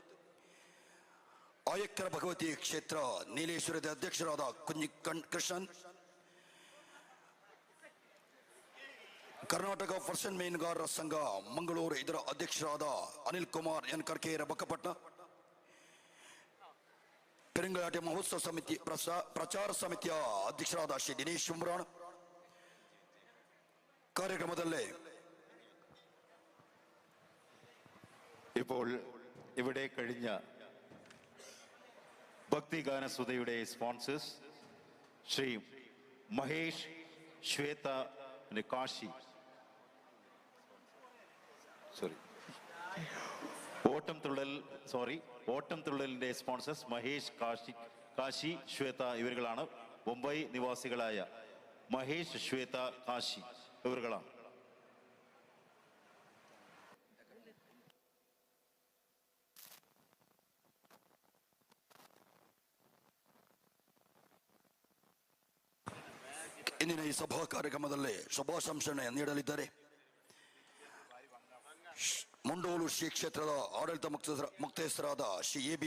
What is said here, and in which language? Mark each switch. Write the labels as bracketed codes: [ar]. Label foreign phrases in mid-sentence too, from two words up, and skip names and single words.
[kn] ಆಯಕ್ಕರ ಭಗವತಿ ಕ್ಷೇತ್ರ ನೀಲೇಶ್ವರದ ಅಧ್ಯಕ್ಷರಾದ ಕೃಷ್ಣನ್, ಕರ್ನಾಟಕ ಪರ್ಸನ್ ಮೀನುಗಾರರ ಸಂಘ ಮಂಗಳೂರು ಇದರ ಅಧ್ಯಕ್ಷರಾದ ಅನಿಲ್ ಕುಮಾರ್ ಎನ್ ಕರ್ಕೇರ ಬಕ್ಕಪಟ್ನ, ಪೆರುಂಕಲಿಯಾಟ್ಟ ಮಹೋತ್ಸವ ಸಮಿತಿ ಪ್ರಚಾರ ಸಮಿತಿಯ ಅಧ್ಯಕ್ಷರಾದ ಶ್ರೀ ದಿನೇಶ್ ಉಮ್ರಾಣ್. ಕಾರ್ಯಕ್ರಮದಲ್ಲೇ [ml] ഇപ്പോൾ ഇവിടെ കഴിഞ്ഞ ഭക്തിഗാന സുധയുടെ സ്പോൺസേഴ്സ് ശ്രീ മഹേഷ്, ശ്വേത, കാശി, ഓട്ടം തുള്ളലിന്റെ സ്പോൺസേഴ്സ് മഹേഷ്, കാശി, ശ്വേത ഇവരുകളാണ്. മുംബൈ നിവാസികളായ മഹേഷ്, ശ്വേത, കാശി ഇവരുകളാണ്. [kn] ಇಂದಿನ ಈ ಸಭಾ ಕಾರ್ಯಕ್ರಮದಲ್ಲಿ ಶುಭಾಶಂಸನೆ ನೀಡಲಿದ್ದಾರೆ ಮುಂಡೋಲು ಶ್ರೀ ಕ್ಷೇತ್ರದ ಆಡಳಿತ ಮುಕ್ತೇಸರಾದ ಶ್ರೀ ಎ.ಬಿ.